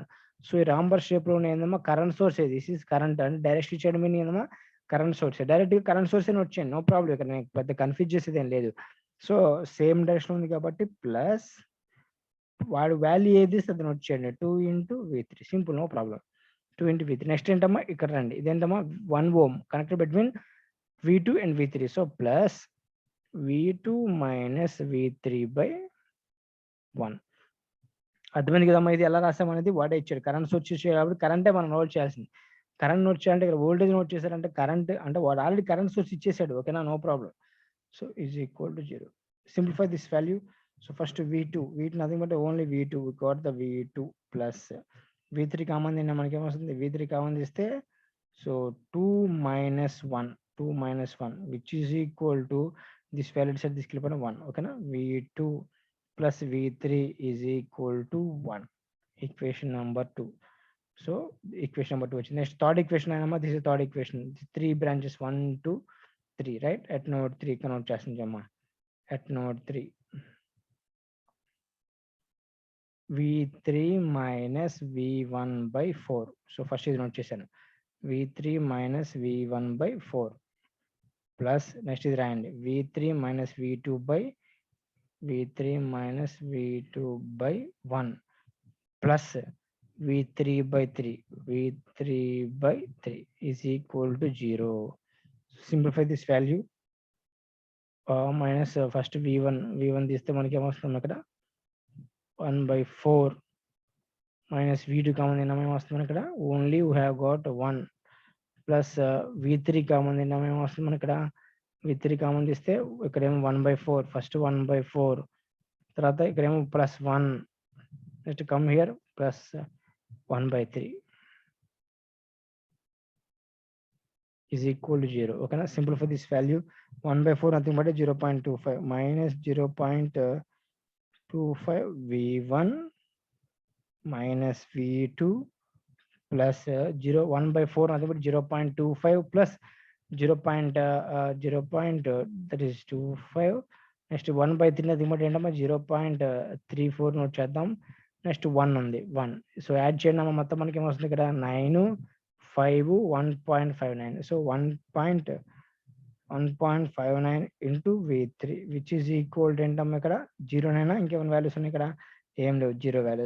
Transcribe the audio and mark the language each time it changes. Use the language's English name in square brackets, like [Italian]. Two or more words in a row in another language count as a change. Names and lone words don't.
[Telugu] సో ఈ రాంబర్ షేప్ లో ఏందమ్మా [English] current source, this is current [Telugu] అంటే డైరెక్ట్ ఇచ్చేయడం మీనింగ్ ఏందమ్మా [English] current source. [Telugu] డైరెక్ట్ గా [English] current source [Telugu] అని వచ్చాను, [English] no problem. [Telugu] ఇక్కడ నేను పెద్ద కన్ఫ్యూజ్ చేసేది ఏం లేదు. [English] so same direction [Telugu] ఉంది కాబట్టి ప్లస్ వాడు వాల్యూ ఏది అతను వచ్చేయండి [English] 2 into v3, [Telugu] సింపుల్, [English] no problem. 2 into v3. [Telugu] నెక్స్ట్ ఏంటమ్మా ఇక్కడ రండి, ఇదేంటమ్మా 1 [English] ohm connected between v2 and v3. so plus v2 minus v3/1. [Telugu] అర్థమైంది కదమ్మా. ఇది ఎలా రాసామనేది వాడే ఇచ్చాడు. [English] current source [Telugu] ఇచ్చాడు కాబట్టి కరెంటే మనం నోట్ చేయాల్సింది. కరెంట్ నోట్ చేయాలంటే ఇక్కడ [English] voltage note [Telugu] చేశారంటే కరెంట్ అంటే వాడు [English] already current source [Telugu] ఇచ్చేసాడు. [English] ఓకేనా, no problem. so is equal to 0. simplify this value. so first v2 nothing but only v2, we got the v2 plus v3 common [Telugu] తిన్నా మనకి ఏమొస్తుంది, [English] v3 common తీస్తే so 2 minus 1 which is equal to this value set తీసుకెళ్ళిపోయిన 1. [Telugu] ఓకేనా, [English] v2 plus v3 is equal to 1, equation number 2. So equation number 2 వచ్చింది. next third equation అయినా, this is third equation. 3 branches 1, 2, 3, right? at node 3 [Telugu] కనౌట్ చేస్తుంది అమ్మా. [English] at node 3 v3 minus v1/4. [Telugu] సో ఫస్ట్ ఇది నోట్ చేశాను, [English] v3 minus v1/4 plus next [Telugu] ఇది రాయండి [English] v3 minus v2/1 plus v3/3 is equal to 0. Simplify this value. Minus first v1 [Telugu] తీస్తే మనకి ఏమొస్తుంది అక్కడ 1/4 [English] minus v2 [Telugu] కామన్ తిన్నాం, ఏమొస్తుంది ఇక్కడ [English] only we have got 1 plus v3 [Telugu] కామన్ తిన్నాం, ఏమొస్తుంది మన ఇక్కడ v3 కామన్ తీస్తే ఇక్కడేమో 1/4, ఫస్ట్ 1/4, తర్వాత ఇక్కడేమో +1, [English] next come here plus 1/3. is equal to 0. Okay, now simplify this value. 1/4 nothing but 0.25 minus 0.25 V1 minus V2 plus 1/4 nothing but 0.25 plus 0. That is 25. Next 1/3 nothing but 0.34 [Telugu] నోట్ చేద్దాం. నెక్స్ట్ 1 ఉంది 1. సో యాడ్ చేయండి అమ్మ, మొత్తం మనకి ఏమొస్తుంది ఇక్కడ 9 5 1.59. సో 1.59 [English] into V3 which is equal to [Telugu] ఏంటమ్మా ఇక్కడ 0 నైనా ఇంకేమైనా వాల్యూస్ ఉన్నాయి ఇక్కడ ఏం లేవు 0 వాల్యూస్.